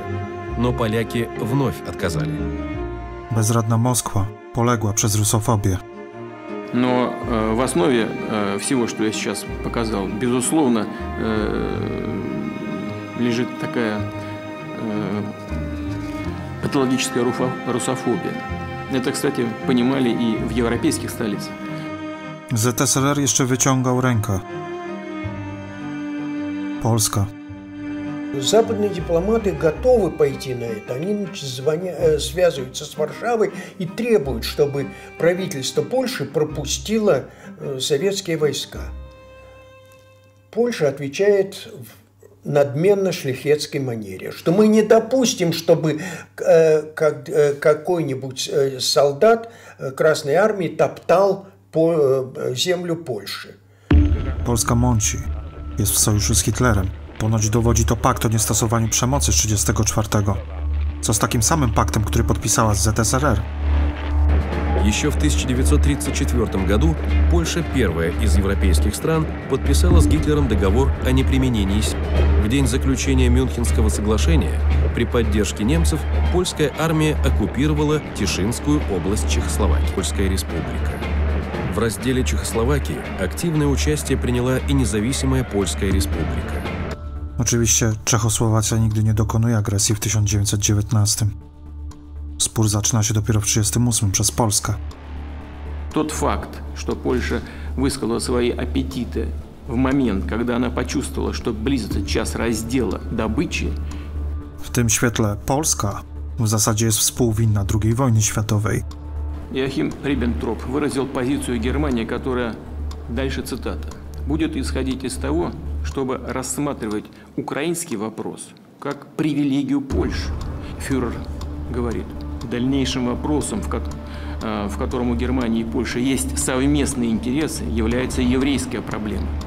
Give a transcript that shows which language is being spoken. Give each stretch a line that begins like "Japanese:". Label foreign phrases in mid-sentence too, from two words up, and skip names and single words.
Russian: Но поляки вновь отказали.
Polish: Bezradna Moskwa poległa przez rusofobię.
Russian: Но в основе всего, что я сейчас показал, безусловно, лежит такая патологическая русофобия. Это, кстати, понимали и в европейских столицах.
Polish: ZSRR jeszcze wyciągał rękę. Polska.
Russian: Западные дипломаты готовы пойти на это. Они связываются с Варшавой и требуют, чтобы правительство Польши пропустило советские войска. Польша отвечает в надменно-шляхетской манере, что мы не допустим, чтобы какой-нибудь солдат Красной Армии топтал землю Польши.
Polish: Polska mąci. Jest w sojuszu z Hitlerem. Ponoć dowodzi to pakt o niestosowaniu przemocy z 1934. Co z takim samym paktem, który podpisała z ZSRR?
Russian: Еще в 1934 году Польша, первая из европейских стран, подписала с Гитлером договор о неприменении сил. В день заключения Мюнхенского соглашения при поддержке немцев польская армия оккупировала Тишинскую область Чехословакии, Польская республика. В разделе Чехословакии активное участие приняла и независимая Польская республика.
Polish: Oczywiście Czechosłowacja nigdy nie dokonuje agresji w 1919. Spór zaczyna się dopiero w 1938 przez Polskę.
Russian: Тот факт, что Польша высказала свои аппетиты в момент, когда она почувствовала, что близится час раздела добычи.
Polish: W tym świetle Polska W zasadzie jest współwinna II wojny światowej.
Russian: Иоахим Риббентроп выразил позицию Германии, которая, дальше цитата, будет исходить из того, чтобы рассматривать украинский вопрос как привилегию Польши. Фюрер говорит, дальнейшим вопросом, в котором у Германии и Польши есть совместные интересы, является еврейская проблема.